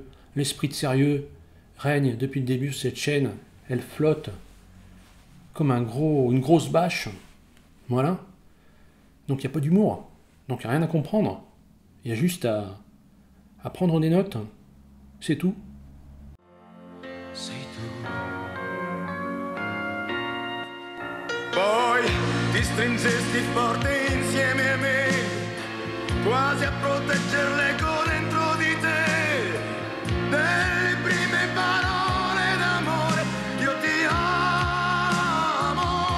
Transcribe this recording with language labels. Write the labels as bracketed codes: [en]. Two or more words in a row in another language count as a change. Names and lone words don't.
[fr] L'esprit de sérieux règne depuis le début sur cette chaîne. Elle flotte comme une grosse bâche. Voilà. Donc il n'y a pas d'humour. Donc il n'y a rien à comprendre. Il y a juste à prendre des notes. C'est tout. [it] Sei tu. Poi ti stringesti forte insieme a me, quasi a proteggere l'eco dentro di te. Delle prime parole d'amore, io ti amo.